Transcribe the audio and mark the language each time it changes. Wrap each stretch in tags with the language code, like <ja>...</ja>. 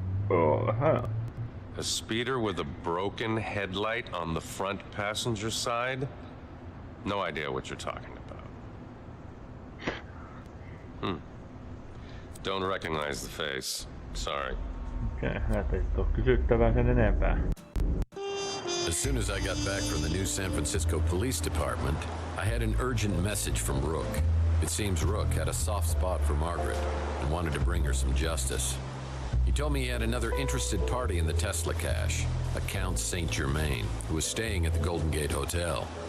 <en>A speeder with a broken headlight on the front passenger side? No idea what you're talking about. Don't recognize the face. Sorry.</en> <fi>Okay, näitä ei ole kysyttävää sen enempää.</fi> <en>As soon as I got back from the new San Francisco Police Department, I had an urgent message from Rook. It seems Rook had a soft spot for Margaret and wanted to bring her some justice. He told me he had another interested party in the Tesla cache, a Count Saint Germain, who was staying at the Golden Gate Hotel.</en>